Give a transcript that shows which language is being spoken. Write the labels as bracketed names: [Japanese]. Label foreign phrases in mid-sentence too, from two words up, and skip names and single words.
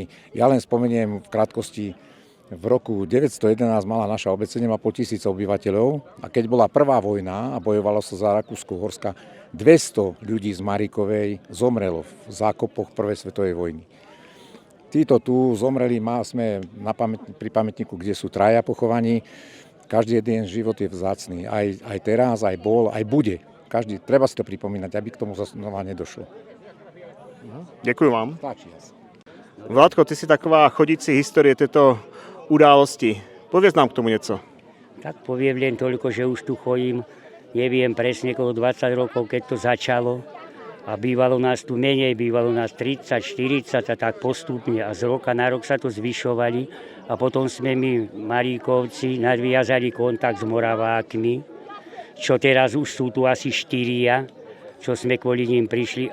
[Slovak] Ja len spomeniem v krátkosti, v roku 911 mala naša obec 7,5 tisíc obyvateľov a keď bola prvá vojna a bojovalo sa za Rakúsko-Horska, 200 ľudí z Marikovej zomrelo v zákopoch prvej svetovej vojny. Títo tu zomreli, sme pri pamätníku, kde sú traja pochovaní. Každý jeden život je vzácny. Aj teraz, aj bol, aj bude. Treba si to pripomínať, aby k tomu znova nedošlo. [Czech] Děkuji vám. Vládko, ty si taková chodící historie této události. Pověz nám k tomu něco. [Slovak] Tak poviem len toľko, že už tu chodím, neviem presne, okolo 20 rokov, keď to začalo. A bývalo nás tu menej, bývalo nás 30, 40 a tak postupne. A z roka na rok sa to zvyšovali. A potom sme my, Maríkovci, nadviazali kontakt s Moravákmi, čo teraz už sú tu asi 4, čo sme kvôli ním prišli.